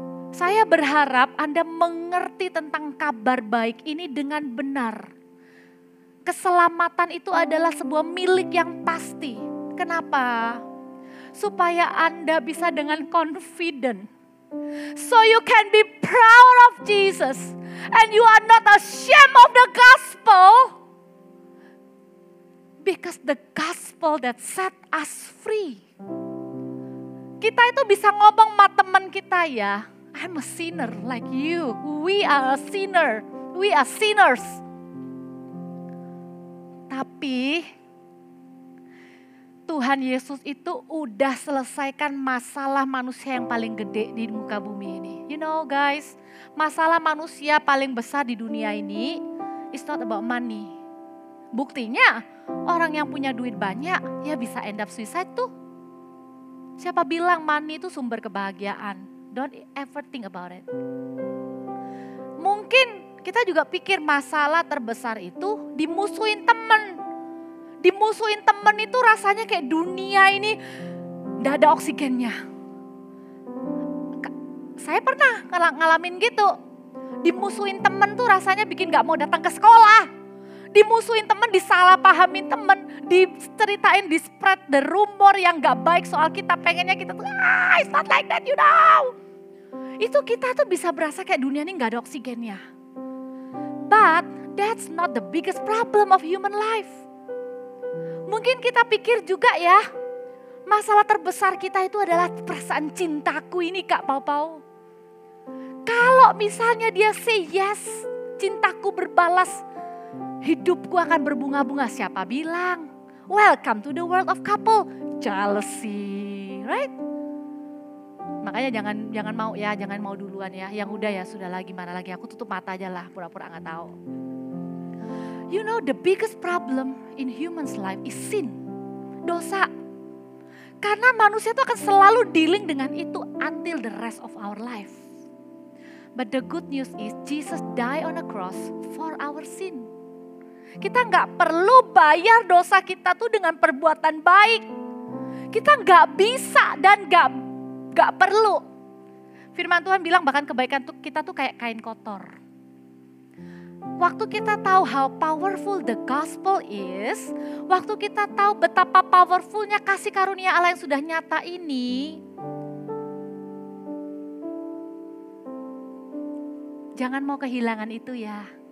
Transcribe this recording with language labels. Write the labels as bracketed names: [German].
[Indonesian] Saya berharap Anda mengerti tentang kabar baik ini dengan benar. Keselamatan itu adalah sebuah milik yang pasti. Kenapa? Supaya Anda bisa dengan confident. [English] So you can be proud of Jesus. And you are not ashamed of the gospel. Because the gospel that set us free. [Indonesian] Kita itu bisa ngomong sama teman kita ya. [English] I'm a sinner like you. We are a sinner. We are sinners. [Indonesian] Tapi Tuhan Yesus itu udah selesaikan masalah manusia yang paling gede di muka bumi ini. [English] You know guys, [Indonesian] masalah manusia paling besar di dunia ini [English] is not about money. [Indonesian] Buktinya orang yang punya duit banyak ya bisa [English] end up suicide [Indonesian] tuh. Siapa bilang money itu sumber kebahagiaan? [English] Don't ever think about it. [Indonesian] Mungkin kita juga pikir masalah terbesar itu dimusuhin temen. Dimusuhin temen itu rasanya kayak dunia ini gak ada oksigennya. Saya pernah ngalamin gitu. Dimusuhin temen tuh rasanya bikin gak mau datang ke sekolah. Dimusuhin temen, disalahpahamin temen, diceritain, di- [English] spread the rumor [Indonesian] yang gak baik soal kita. Pengennya kita tuh, [English] it's not like that, you know. [Indonesian] Itu kita tuh bisa berasa kayak dunia ini gak ada oksigennya. [English] But that's not the biggest problem of human life. [Indonesian] Mungkin kita pikir juga ya, masalah terbesar kita itu adalah perasaan cintaku ini Kak Pau-Pau. Kalau misalnya dia [English] say yes, [Indonesian] cintaku berbalas, hidupku akan berbunga-bunga. Siapa bilang? [English] Welcome to the world of couple. Jealousy, right? [Indonesian] Makanya jangan mau duluan ya. Yang udah ya sudahlah, gimana lagi, aku tutup mata aja lah, pura-pura gak tahu. [English] You know the biggest problem in human's life is sin. [Indonesian] Dosa. Karena manusia itu akan selalu dealing dengan itu [English] until the rest of our life. But the good news is Jesus died on a cross for our sin. [Indonesian] Kita gak perlu bayar dosa kita tuh dengan perbuatan baik. Kita gak bisa dan gak perlu. Firman Tuhan bilang bahkan kebaikan tuh kita tuh kayak kain kotor. Waktu kita tahu [English] how powerful the gospel is, [Indonesian] waktu kita tahu betapa powerfulnya kasih karunia Allah yang sudah nyata ini, jangan mau kehilangan itu ya.